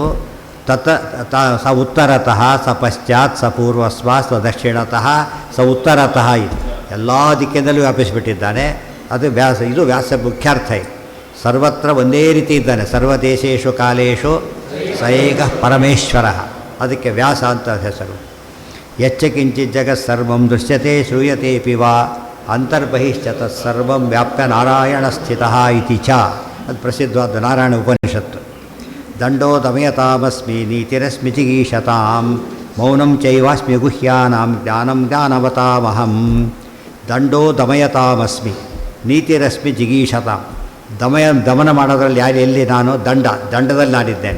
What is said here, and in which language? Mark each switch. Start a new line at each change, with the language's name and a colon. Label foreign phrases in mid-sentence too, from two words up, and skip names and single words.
Sanskrit: ಸ ಉತ್ತರತಃ ಸ ಪಶ್ಚಾತ್ ಸ ಪೂರ್ವಸ್ವ ಸ ದಕ್ಷಿಣತಃ ಸ ಉತ್ತರತಃ.
Kannada: ಇದು ಎಲ್ಲ ದಿಕ್ಕಿನಲ್ಲೂ ವ್ಯಾಪಿಸಿಬಿಟ್ಟಿದ್ದಾನೆ. ಅದು ವ್ಯಾಸ, ಇದು ವ್ಯಾಸ ಮುಖ್ಯಾರ್ಥ. ಇದು ಸರ್ವತ್ರ ಒಂದೇ ರೀತಿ ಇದ್ದಾನೆ.
Sanskrit: ಸರ್ವದೇಶೇಶು ಕಾಲೇಶು ಸ ಏಕ ಪರಮೇಶ್ವರ.
Kannada: ಅದಕ್ಕೆ ವ್ಯಾಸ ಅಂತ ಹೆಸರು.
Sanskrit: ಯಚ್ಚ ಕಿಂಚಿತ್ ಜಗತ್ಸರ್ವಂ ದೃಶ್ಯತೆ ಶ್ರೂಯತೆ ಪಿವಾ ಅಂತರ್ಬಹಿಶ್ಚ ತತ್ಸರ್ವಂ ವ್ಯಾಪ್ಯ ನಾರಾಯಣ ಸ್ಥಿತಃ ಇತಿ ಚ.
Kannada: ಅದು ಪ್ರಸಿದ್ಧವಾದ ನಾರಾಯಣ ಉಪನಿಷತ್ತು.
Sanskrit: ದಂಡೋ ದಮಯತಾಮಸ್ಮಿ ನೀತಿರಸ್ಮಿ ಚಿಗೀಷತಾಂ ಮೌನಂ ಚೈವಾಸ್ಮಿ ಗುಹ್ಯಾನಾಂ ಜ್ಞಾನಂ ಜ್ಞಾನವತಾಮಹಂ. ದಂಡೋ ದಮಯತಾಮಸ್ಮಿ ನೀತಿರಸ್ಮಿ ಜಿಗೀಷತಾಂ.
Kannada: ದಮನ ಮಾಡೋದ್ರಲ್ಲಿ ಯಾರು, ಎಲ್ಲಿ? ನಾನು ದಂಡದಲ್ಲಿ ನಾನಿದ್ದೇನೆ.